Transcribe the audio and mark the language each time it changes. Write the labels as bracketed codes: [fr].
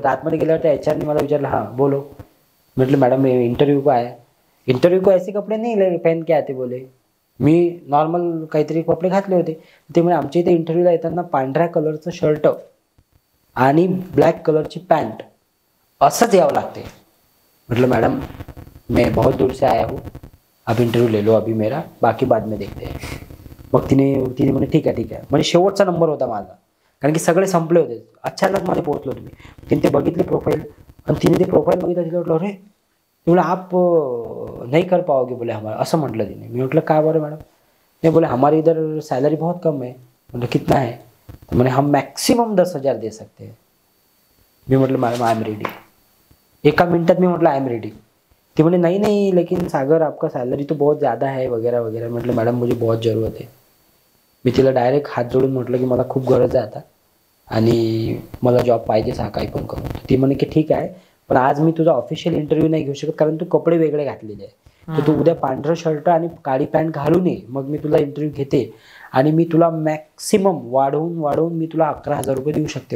[mr] तर आतमध्ये गेल्यावर त्या HR ने मला विचारलं [hi] हां बोलो. [mr] म्हटलं मॅडम इंटरव्ह्यू को आहे. [hi] इंटरव्ह्यू को ऐसे कपडे नहीं पहन के आते बोले. [mr] मी नॉर्मल काहीतरी कपडे घातले होते. ते म्हणजे आमच्या इथे इंटरव्ह्यूला येताना पांढऱ्या कलरचं शर्ट आणि ब्लॅक कलरची पॅन्ट असंच यावं लागते. [hi] म्हटलं मॅडम मैं बहुत दूर से आया हूँ, आप इंटरव्यू ले लो अभी मेरा, बाकी बाद में देखते हैं. [mr] मग तिने म्हणे ठीक आहे. म्हणजे शेवटचा नंबर होता माझा, कारण की सगळे संपले होते. अचानक मध्ये पोहोचलो तुम्ही. तिने ते बघितले प्रोफाईल आणि तिने ते प्रोफाईल बघितलं. तिला म्हटलं [hi] अरे बोले आप नहीं कर पाओगे बोले हमारा, [mr] असं म्हटलं तिने. मी म्हटलं का बरं मॅडम. [hi] नहीं बोले हमारे इधर सैलरी बहुत कम है. म्हटलं कितना है. तो मैंने हम मैक्सिमम 10,000 दे सकते हैं. [mr] मी म्हटलं मॅडम [en] I am ready. [mr] एका मिनटात मी म्हटलं आई एम रेडी. ती म्हणे [hi] नहीं लेकिन सागर आपका सैलरी तो बहुत ज़्यादा है वगैरह वगैरह. म्हटलं मॅडम मुझे बहुत ज़रूरत है. [mr] मी तिला डायरेक्ट हात जोडून म्हटलं की मला खूप गरज आहे आता आणि मला जॉब पाहिजेच, हा काही पण करून. ती म्हणे की ठीक आहे, पण आज मी तुझा ऑफिशियल इंटरव्ह्यू नाही घेऊ शकत कारण तू कपडे वेगळे घातलेले आहे. तर तू उद्या पांढरं शर्ट आणि काळी पॅन्ट घालून ये, मग मी तुला इंटरव्ह्यू घेते आणि मी तुला मॅक्सिमम वाढवून मी तुला 11,000 रुपये देऊ शकते.